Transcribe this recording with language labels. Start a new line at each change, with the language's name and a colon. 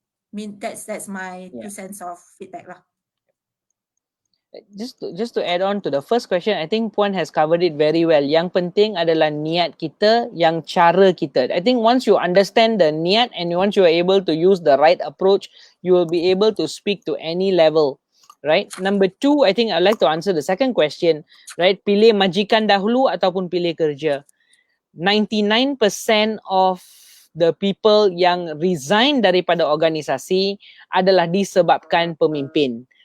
English: I mean, that's my 2 cents of feedback lah. Just to add on to the first question, I think Puan has covered it very well.
Malay: Yang penting adalah niat kita, yang cara kita.
English: I think once you understand the niat and once you are able to use the right approach, you will be able to speak to any level, right? Number 2, I think I'd like to answer the second question, right?
Malay: Pilih majikan dahulu ataupun pilih kerja.
English: 99% of the people
Malay: yang resign daripada organisasi adalah disebabkan pemimpin.